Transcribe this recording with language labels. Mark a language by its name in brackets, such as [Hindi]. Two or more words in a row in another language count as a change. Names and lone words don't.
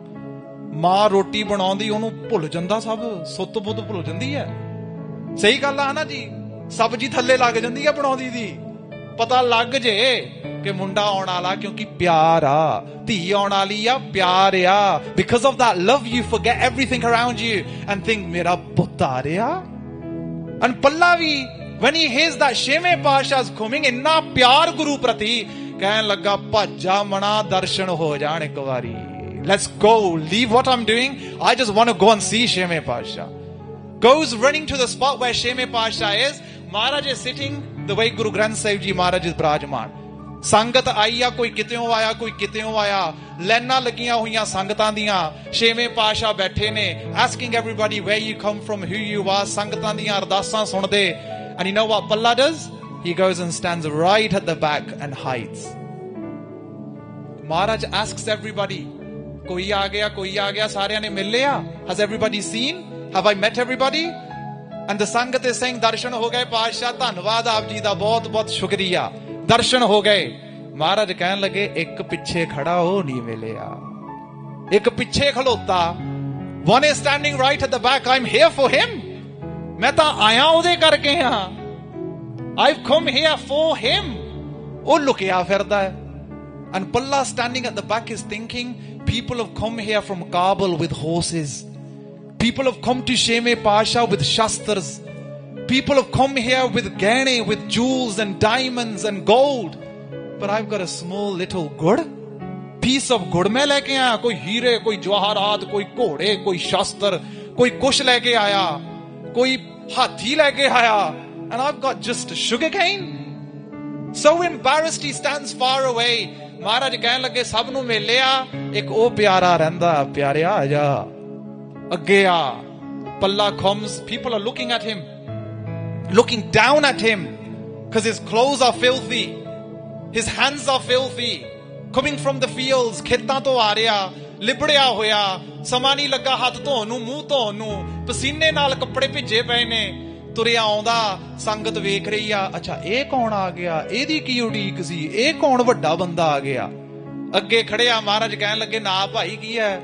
[Punjabi] ਮਾਂ ਰੋਟੀ ਬਣਾਉਂਦੀ ਉਹਨੂੰ ਭੁੱਲ ਜਾਂਦਾ, ਸਭ ਸੁੱਤ ਬੁੱਧ ਭੁੱਲ ਜਾਂਦੀ ਹੈ। ਸਹੀ ਗੱਲ ਆ ਨਾ ਜੀ? ਸਬਜ਼ੀ ਥੱਲੇ ਲੱਗ ਜਾਂਦੀ ਆ ਬਣਾਉਂਦੀ ਦੀ, ਪਤਾ ਲੱਗ ਜੇ ਕਿ ਮੁੰਡਾ ਆਉਣ ਵਾਲਾ, ਕਿਉਂਕਿ ਪਿਆਰ ਆ, ਧੀ ਆਉਣ ਵਾਲੀ ਆ, ਪਿਆਰ ਆ। [English] Because of that love you forget everything around you and think [Punjabi] ਮੇਰਾ ਪੁੱਤ ਆ ਰਿਹਾ। [English] And [Punjabi] ਪੱਲਾ ਵੀ [English] when he hears that ਛੇਵੇਂ ਪਾਤਸ਼ਾਹ is coming, [Punjabi] ਇੰਨਾ ਪਿਆਰ ਗੁਰੂ ਪ੍ਰਤੀ, ਕਹਿਣ ਲੱਗਾ ਭੱਜਾ ਮਣਾ ਦਰਸ਼ਨ ਹੋ ਜਾਣ ਇੱਕ ਵਾਰੀ। [English] Let's go, leave what I'm doing, I just want to go and see ਛੇਵੇਂ ਪਾਤਸ਼ਾਹ। Goes running to the spot where ਛੇਵੇਂ ਪਾਤਸ਼ਾਹ is. Maharaj is sitting the way Guru Granth Sahib Ji Maharaj is ਬਿਰਾਜਮਾਨ। [Punjabi] ਸੰਗਤ ਆਈ ਆ, ਕੋਈ ਕਿਤਿਓਂ ਆਇਆ, ਕੋਈ ਕਿਤਿਓਂ ਆਇਆ, ਲਾਈਨਾਂ ਲੱਗੀਆਂ ਹੋਈਆਂ ਸੰਗਤਾਂ ਦੀਆਂ। ਛੇਵੇਂ ਪਾਤਸ਼ਾਹ ਬੈਠੇ ਨੇ, [English] asking everybody where you come from, who you are, [Punjabi] ਸੰਗਤਾਂ ਦੀਆਂ ਅਰਦਾਸਾਂ ਸੁਣਦੇ। [English] And you know what Palla does? He goes and stands right at the back and hides. Maharaj asks everybody, [Punjabi] ਕੋਈ ਆ ਗਿਆ, ਕੋਈ ਆ ਗਿਆ, ਸਾਰਿਆਂ ਨੇ ਮਿਲ ਲਿਆ? [English] Has everybody seen? Have I met everybody? And the Sangat is saying, [Punjabi] ਦਰਸ਼ਨ ਹੋ ਗਏ ਪਾਤਸ਼ਾਹ, ਧੰਨਵਾਦ ਆਪ ਜੀ ਦਾ, ਬਹੁਤ ਬਹੁਤ ਸ਼ੁਕਰੀਆ, ਦਰਸ਼ਨ ਹੋ ਗਏ। ਮਹਾਰਾਜ ਕਹਿਣ ਲੱਗੇ ਇੱਕ ਪਿੱਛੇ ਖੜਾ ਉਹ ਨਹੀਂ ਮਿਲਿਆ, ਇੱਕ ਪਿੱਛੇ ਖਲੋਤਾ, [English] one is standing right at the back, I'm here for him, [Punjabi] ਮੈਂ ਤਾਂ ਆਇਆ ਉਹਦੇ ਕਰਕੇ ਹਾਂ, [English] I've come here for him, [Punjabi] ਉਹ ਲੁਕਿਆ ਫਿਰਦਾ ਹੈ। [English] And Palla standing at the back is thinking, people have come here from Kabul with horses, people have come to ਛੇਵੇਂ ਪਾਤਸ਼ਾਹ with shastras, people have come here with gehne, with jewels and diamonds and gold, but I've got a small little good piece of good [Hindi] मैं लेके आया, कोई हीरे, कोई जवाहरात, कोई घोड़े, कोई शास्त्र, कोई कुछ लेके आया, कोई हाथी लेके आया, [English] and I've got just sugar cane. So embarrassed he stands far away. [Punjabi] ਮਹਾਰਾਜ ਕਹਿਣ ਲੱਗੇ ਸਭ ਨੂੰ ਮਿਲਿਆ, ਇੱਕ ਉਹ ਪਿਆਰਾ ਰਹਿੰਦਾ, ਪਿਆਰਿਆ ਆ ਜਾ ਅੱਗੇ ਆ। [English] Palla comes, people are looking at him, looking down at him, because his clothes are filthy, his hands are filthy, coming from the fields, [Punjabi] ਖੇਤਾਂ ਤੋਂ ਆ ਰਿਹਾ, ਲਿਬੜਿਆ ਹੋਇਆ, ਸਮਾਂ ਨਹੀਂ ਲੱਗਾ ਹੱਥ ਧੋਣ ਨੂੰ, ਮੂੰਹ ਧੋਣ ਨੂੰ, ਪਸੀਨੇ ਨਾਲ ਕੱਪੜੇ ਭਿੱਜੇ ਪਏ ਨੇ, ਤੁਰਿਆ ਆਉਂਦਾ, ਸੰਗਤ ਵੇਖ ਰਹੀ ਆ, ਅੱਛਾ ਇਹ ਕੌਣ ਆ ਗਿਆ, ਇਹਦੀ ਕੀ ਉਡੀਕ ਸੀ, ਇਹ ਕੌਣ ਵੱਡਾ ਬੰਦਾ ਆ ਗਿਆ। ਅੱਗੇ ਖੜਿਆ, ਮਹਾਰਾਜ ਕਹਿਣ ਲੱਗੇ ਨਾ ਭਾਈ ਕੀ ਹੈ?